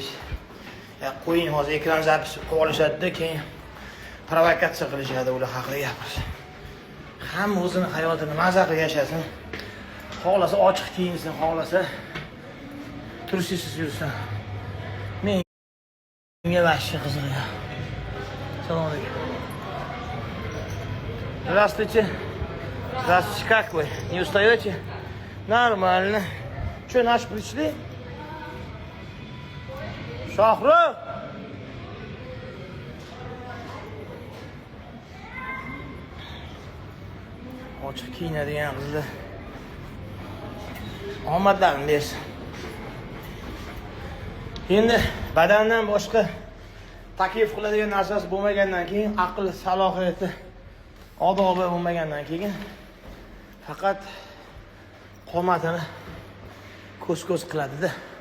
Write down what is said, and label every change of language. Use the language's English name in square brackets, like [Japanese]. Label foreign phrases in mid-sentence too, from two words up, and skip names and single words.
[Uzbek] Ya qo'ying, hozir ekran zapis qilib olishadi-da, keyin provokatsiya qilishadi ular haqida gapirish. Hamma o'zini hayotini maza qilib yashasin. Xohlasa ochiq kiyinsin, xohlasa tursiz yursin. Menga vahshiy qiziq ya. Assalomu alaykum. [Russian] Здравствуйте. Здравствуйте, как вы? Не устаете? Нормально. Что, наши пришли? [Uzbek] Shohruh! Ochiq kiyinadigan qizlar. Omadlarini bersin. Endi badandan boshqa taklif qiladigan narsasi bo'lmagandan keyin, aql, salohiyati, odobi bo'lmagandan keyin faqat qomatini ko'z qiladi-da.